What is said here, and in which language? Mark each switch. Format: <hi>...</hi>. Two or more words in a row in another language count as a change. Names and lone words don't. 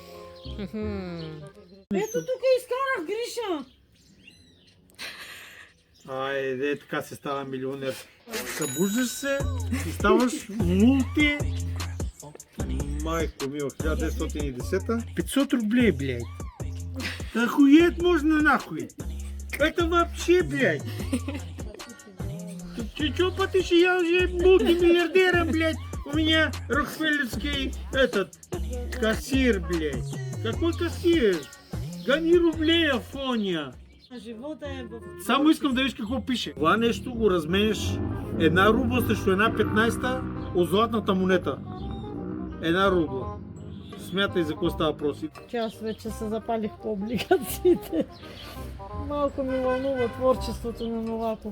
<bg>Ето тук изкарах Гриша. Айде, така се става милионер. Събуждаш се и ставаш мулти. Майко мило, 1910.</bg> <ru>500 рублей, блядь. Охуеть можно нахуй. Это вообще, блядь. Чё потыше, я уже мультимиллиардером, блядь. У меня рокфеллерский кассир, блядь. Какой кассир? Гони рублей, Афония.</ru> <bg>Живота е в... Само искам да виж какво пише. Това нещо го разменеш една рубла срещу една 15-та от златната монета. Една рубла. Смятай за какво става въпрос. Аз вече се запалих по облигациите. Малко ми вълнува творчеството на Новаков.</bg>